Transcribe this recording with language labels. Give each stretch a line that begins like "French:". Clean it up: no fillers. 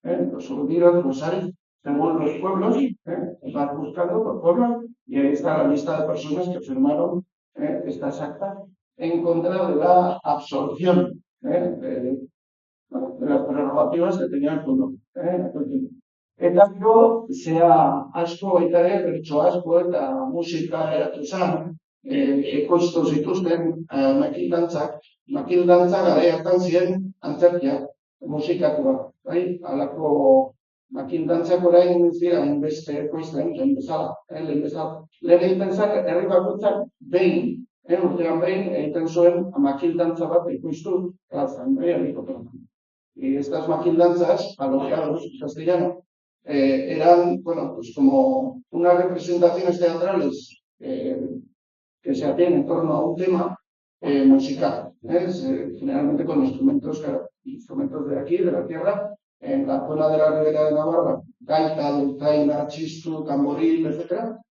Spanish: Los Urdiros, los Ares, según los pueblos, vas buscando por pueblos y ahí está la lista de personas que firmaron estas actas en contra de la absorción de las prerrogativas que tenía el pueblo.
Basque: Eta gero, zea asko baita ere, bertso asko eta musika eratu zen, ekoiztu zituzten makildantzak. Makildantzak gara hartan ziren antzerkiak, musikatuak. Halako makildantzak orain ziren beste ekoizten, lehen bezala. Lehen egiten zen, herri bakoitzak behin, urtean behin egiten zuen makildantza bat ekoiztu plazan, herriko plazan.
Spanish: Y estas maquildanzas, alojados en castellano, eran, bueno, pues como unas representaciones teatrales que se hacían en torno a un tema, musical, generalmente con instrumentos de aquí, de la tierra, en la zona de la Ribera de Navarra, gaita, dulzaina, chistu, tamboril, etc.